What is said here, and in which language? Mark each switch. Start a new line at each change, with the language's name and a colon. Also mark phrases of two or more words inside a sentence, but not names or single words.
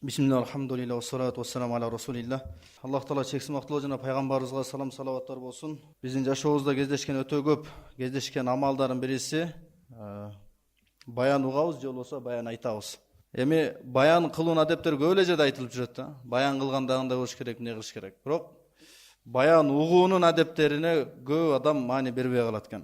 Arabic: بسم الله، الحمد لله، والصلاة والسلام على رسول الله.
Kyrgyz: Аллах Таала чексиз мактоолор жана пайгамбарыбызга салам салаваттар болсун. Биздин жашообузда кездешкен өтө көп кездешкен амалдардын бириси баян угабыз же болбосо баян айтабыз. Эми баян кылуун адептер көп эле жерде айтылып жүрөт да. Баян кылгандагында кылыш керек, эмне кылыш керек. Бирок баян угуунун адептерине көп адам маани бербей калат экен.